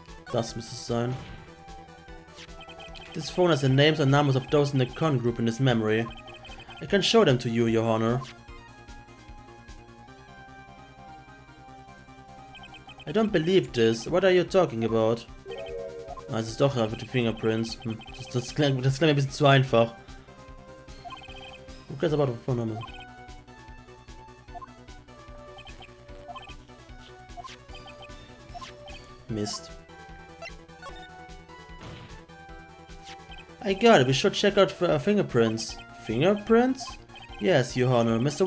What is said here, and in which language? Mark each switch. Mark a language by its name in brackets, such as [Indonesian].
[English] That's Mrs. Sign. This phone has the names and numbers of those in the con group in its memory. I can show them to you, Your Honor. I don't believe this. What are you talking about? [German] Ah, es ist doch einfach die Fingerprints. Das klingt ein bisschen zu einfach. [English] Who cares about the phone number? [German] Mist. [English] I got it. We should check out for fingerprints. Fingerprints? Yes, Your Honor. Mr.